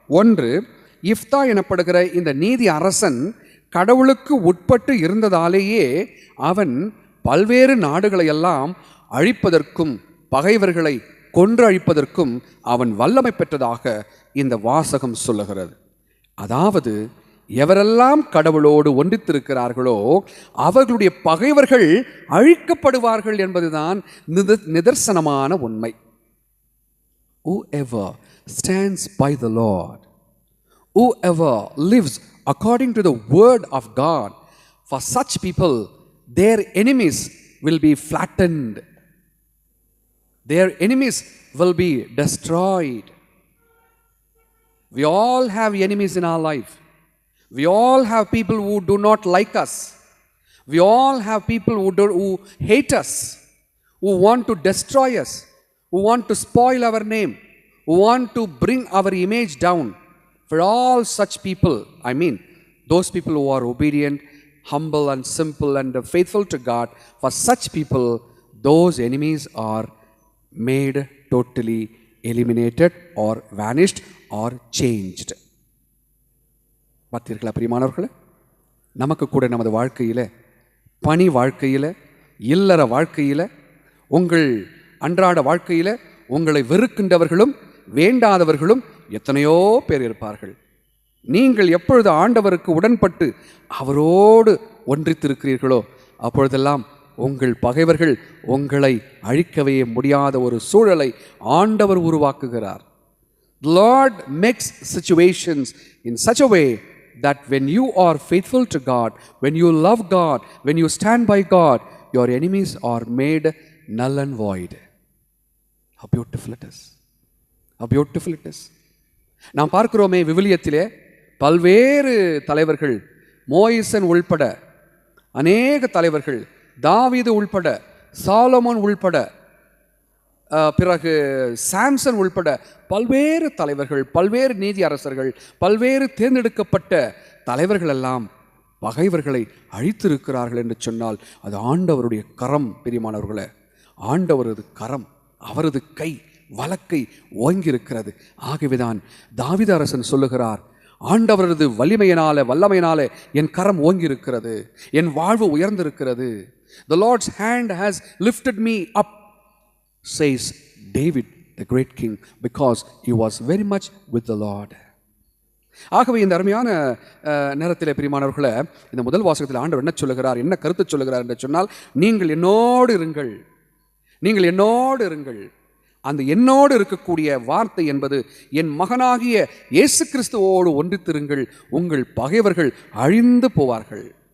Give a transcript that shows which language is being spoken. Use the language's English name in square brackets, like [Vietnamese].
[Tamil] ஒன்று, இஃப்தா எனப்படுகிற இந்த நீதி அரசன் கடவுளுக்கு உட்பட்டு இருந்ததாலேயே அவன் பல்வேறு நாடுகளையெல்லாம் அழிப்பதற்கும் பகைவர்களை கொன்று அழிப்பதற்கும் அவன் வல்லமை பெற்றதாக இந்த வாசகம் சொல்லுகிறது. அதாவது எவரெல்லாம் கடவுளோடு ஒன்றித்திருக்கிறார்களோ அவர்களுடைய பகைவர்கள் அழிக்கப்படுவார்கள் என்பதுதான் நிதர்சனமான உண்மை. [English] Whoever stands by the Lord, whoever lives according to the word of God, for such people their enemies will be flattened. Their enemies will be destroyed. We all have enemies in our life. We all have people who do not like us. We all have people who hate us, who want to destroy us, who want to spoil our name, who want to bring our image down. For all such people, I mean, those people who are obedient, humble and simple and faithful to God, for such people, those enemies are made totally eliminated or vanished or changed. [Tamil] பார்த்தீர்களா பிரியமானவர்களே, நமக்கு கூட நமது வாழ்க்கையில், பணி வாழ்க்கையில், இல்லற வாழ்க்கையில், உங்கள் அன்றாட வாழ்க்கையில் உங்களை வெறுக்கின்றவர்களும் வேண்டாதவர்களும் எத்தனையோ பேர் இருப்பார்கள். நீங்கள் எப்பொழுது ஆண்டவருக்கு உடன்பட்டு அவரோடு ஒன்றித்திருக்கிறீர்களோ அப்பொழுதெல்லாம் உங்கள் பகைவர்கள் உங்களை அழிக்கவே முடியாத ஒரு சூழலை ஆண்டவர் உருவாக்குகிறார். [English] The Lord makes situations in such a way that when you are faithful to God, when you love God, when you stand by God, your enemies are made null and void. How beautiful it is. How beautiful it is. [Tamil] நாம் பார்க்கிறோமே விவிலியத்திலே பல்வேறு தலைவர்கள், மோயிசன் உள்பட அநேக தலைவர்கள், தாவீது உள்பட, Solomon உள்பட, பிறகு சாம்சன் உள்பட பல்வேறு தலைவர்கள், பல்வேறு நீதி அரசர்கள், பல்வேறு தேர்ந்தெடுக்கப்பட்ட தலைவர்கள் எல்லாம் பகைவர்களை அழித்திருக்கிறார்கள் என்று சொன்னால் அது ஆண்டவருடைய கரம். பிரியமானவர்களே, ஆண்டவரது கரம், அவரது கை வலக்கை ஓங்கியிருக்கிறது. ஆகவேதான் தாவீது அரசன் சொல்லுகிறார், ஆண்டவரது வல்லமையினாலே என் கரம் ஓங்கியிருக்கிறது, என் வாழ்வு உயர்ந்திருக்கிறது. [English] The Lord's hand has lifted me up, says David the great king, because he was very much with the Lord. [Tamil] ஆகவே இந்த அருமையான நேரத்திலே பிரியமானவர்களே, இந்த முதல் வாசகத்தில் ஆண்டவர் என்ன சொல்லுகிறார், என்ன கருத்து சொல்லுகிறார் என்று சொன்னால், நீங்கள் என்னோடு இருங்கள், நீங்கள் என்னோடு இருங்கள். அந்த என்னோடு இருக்கக்கூடிய வார்த்தை என்பது என் மகனாகிய இயேசு கிறிஸ்துவோடு ஒன்றித்திருங்கள், உங்கள் பகைவர்கள் அழிந்து போவார்கள்.